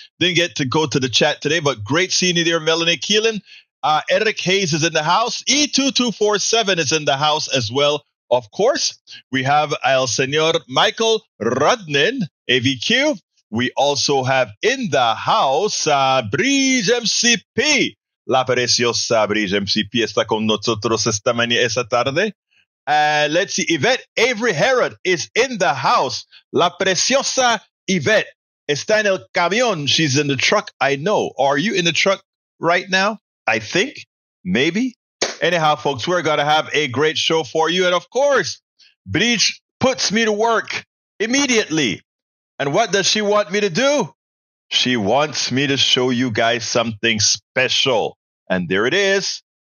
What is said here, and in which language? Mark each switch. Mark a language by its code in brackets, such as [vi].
[en] Didn't get to go to the chat today, but great seeing you there, Melanie Keelan. Eric Hayes is in the house. E2247 is in the house as well. Of course, we have El Señor Michael Rudnin, AVQ. We also have in the house Bridge MCP. [es] La preciosa Bridge MCP está con nosotros esta tarde. [en] Let's see, Yvette Avery Herod is in the house. [es] La preciosa Yvette está en el camión. [en] She's in the truck, I know. Are you in the truck right now? I think. Maybe. Anyhow, folks, we're going to have a great show for you. And of course, Bridge puts me to work immediately. And what does she want me to do? She wants me to show you guys something special. And there it is.